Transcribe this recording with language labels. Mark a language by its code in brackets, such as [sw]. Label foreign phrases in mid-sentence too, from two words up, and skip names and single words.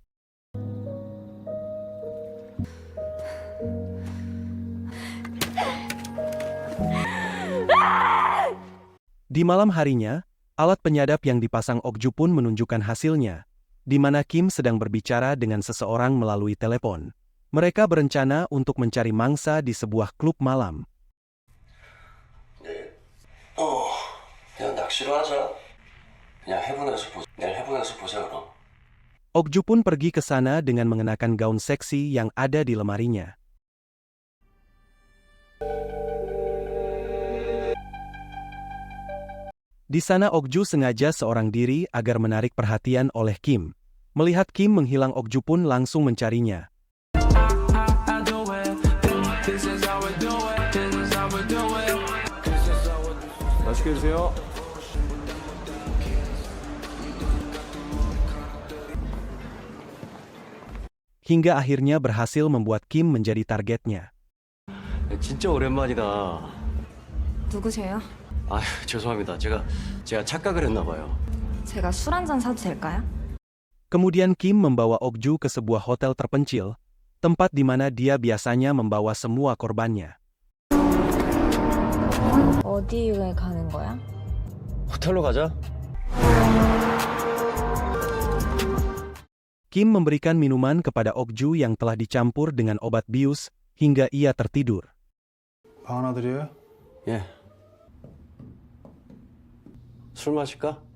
[id] Di malam harinya, alat penyadap yang dipasang Okju pun menunjukkan hasilnya, di mana Kim sedang berbicara dengan seseorang melalui telepon. Mereka berencana untuk mencari mangsa di sebuah klub malam. [ko] 그냥 낚시로 하자. 그냥 해본에서 보자 그럼. [id] Okju pun pergi ke sana dengan mengenakan gaun seksi yang ada di lemarinya. Di sana Okju sengaja seorang diri agar menarik perhatian oleh Kim. Melihat Kim menghilang, Okju pun langsung mencarinya. [ko] 맛있게 드세요. [id] Hingga akhirnya berhasil membuat Kim menjadi targetnya. [ko] 진짜 오랜만이다. 누구세요? 아, 죄송합니다. 제가 착각을 했나 봐요. 제가 술 한 잔 사도 될까요? [id] Kemudian Kim membawa Ok-ju ke sebuah hotel terpencil, tempat di mana dia biasanya membawa semua korbannya. [ko] 어디에 가는 거야? 호텔로 가자. [id] Kim memberikan minuman kepada Ok-ju yang telah dicampur dengan obat bius hingga ia tertidur. [ko] 방 하나 드려요? 예. 술 마실까?